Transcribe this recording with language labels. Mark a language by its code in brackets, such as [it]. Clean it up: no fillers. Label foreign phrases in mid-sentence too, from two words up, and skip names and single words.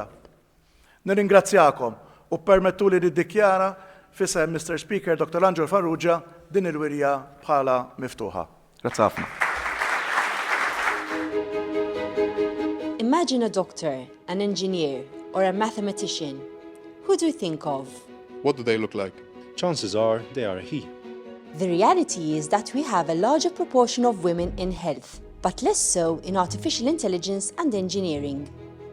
[mt] Nirringrazzjakom u permettuli niddikjara fisem Mr. Speaker Dr. Angelo Farrugia din il-wirja bħala miftuħa. Grazzi ħafna. [en] Imagine a doctor, an engineer, or a mathematician. Who do you think of? What do they look like? Chances are they are a he. The reality is that we have a larger proportion of women in health, but less so in artificial intelligence and engineering.